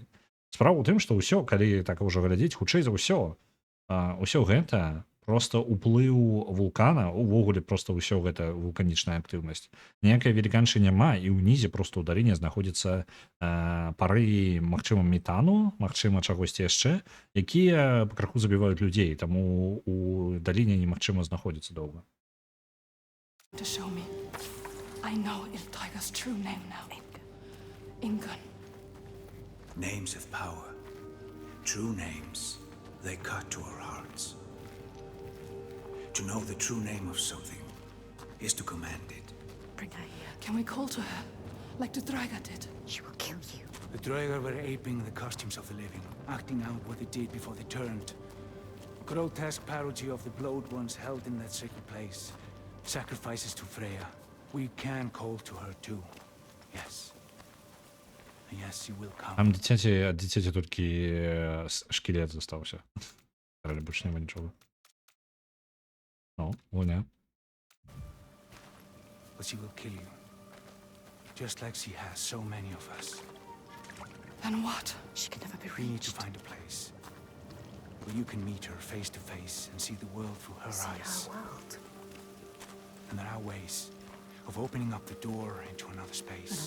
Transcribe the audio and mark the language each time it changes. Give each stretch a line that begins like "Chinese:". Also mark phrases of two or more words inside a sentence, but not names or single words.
Belarusian: Справа ў тым, што ўсё, калі так ўжо глядзець, хутчэй за ўсё гэта проста ўплыў вулкана, увогуле проста ўсё гэта вулканічная актыўнасць. Ніякай веліканшы няма, і ўнізе проста ў даліне знаходзяцца пары, магчыма, метану, магчыма, чагосьці яшчэ, якія крыху забіваюць людзей, таму у даліне немагчыма знаходзіцца доўга.
English: To show me. I know Iltaiga's true name now. Ingun. Names of power. True names. They cut to our hearts. To know the true name of something is to command it. Bring her here. Can we call to her, like the Draiga did? She will kill you. The Draegar were aping the costumes of the living, acting out what they did before they turned. Grotesque parody of the blowed ones held in that sacred place. Sacrifices to Freya. We can call to her too. Yes. Yes, you will come.
Belarusian: Там ад дзіцяці толькі шкілет застаўся. Але больш няма нічога. Гуня.
English: But she will kill you. Just like she has so many of us. Then what? She can never be We need to reached. find a place where you can meet her face to face and see the world through her See eyes. our world. And there are ways of opening up the door into another space.